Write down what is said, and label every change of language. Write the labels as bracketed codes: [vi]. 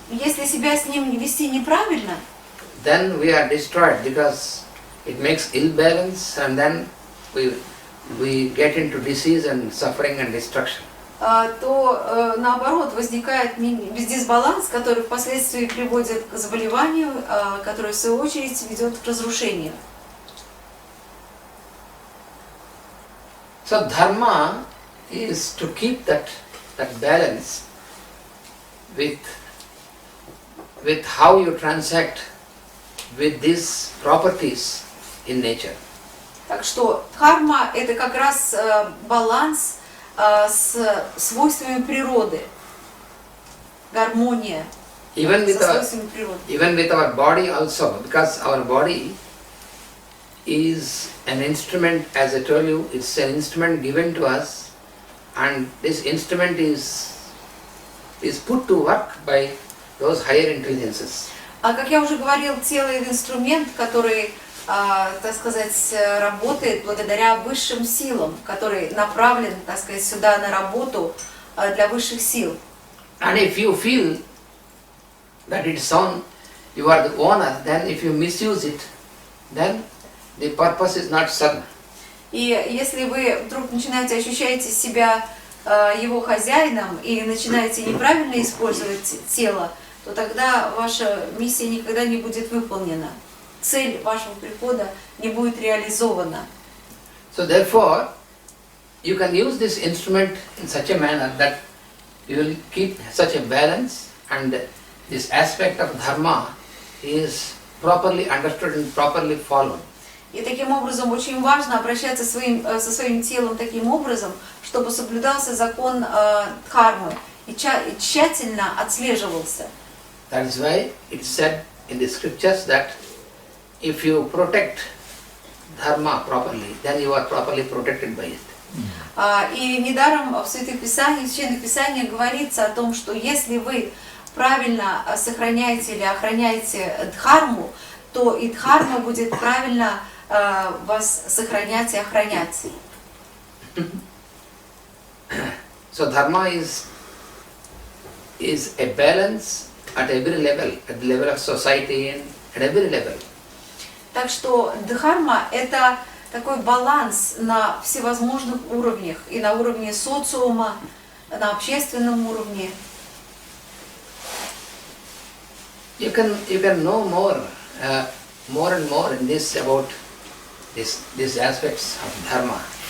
[ru] если себя с ним вести неправильно, [en] then we are destroyed because it makes ill balance and then we get into disease and suffering and destruction. [ru] то наоборот возникает дисбаланс, который впоследствии приводит к заболеванию, которое в свою очередь ведет к разрушению. [en] So dharma is to keep that balance with how you transact with these properties in nature. [ru] Так что дхарма – это как раз баланс с свойствами природы, гармония со свойствами природы. [en] Even with our body also, because our body is an instrument, as I told you, it's an instrument given to us, and this instrument is put to work by those higher intelligences. [ru] А как я уже говорил, тело – это инструмент, который, так сказать, работает благодаря высшим силам, который направлен, так сказать, сюда на работу для высших сил. [en] And if you feel that it's on, you are the owner, then if you misuse it, then the purpose is not served. [ru] И если вы вдруг начинаете ощущать себя его хозяином и начинаете неправильно использовать тело, то тогда ваша миссия никогда не будет выполнена. Цель вашего прихода не будет реализована. [en] So therefore, you can use this instrument in such a manner that you will keep such a balance, and this aspect of dharma is properly understood and properly followed. [ru] И таким образом очень важно обращаться со своим телом таким образом, чтобы соблюдался закон дхармы и тщательно отслеживался. [en] That is why it said in the scriptures that if you protect dharma properly, then you are properly protected by it. [ru] И недаром в Святых Писаниях, в Священных Писаниях говорится о том, что если вы правильно сохраняете или охраняете дхарму, то и дхарма будет правильно вас сохранять и охранять. [en] So dharma is a balance at every level, at the level of society and at every level. [ru] Так что дхарма – это такой баланс на всевозможных уровнях, и на уровне социума, на общественном уровне. [en] You can know more and more in this about these aspects of dharma.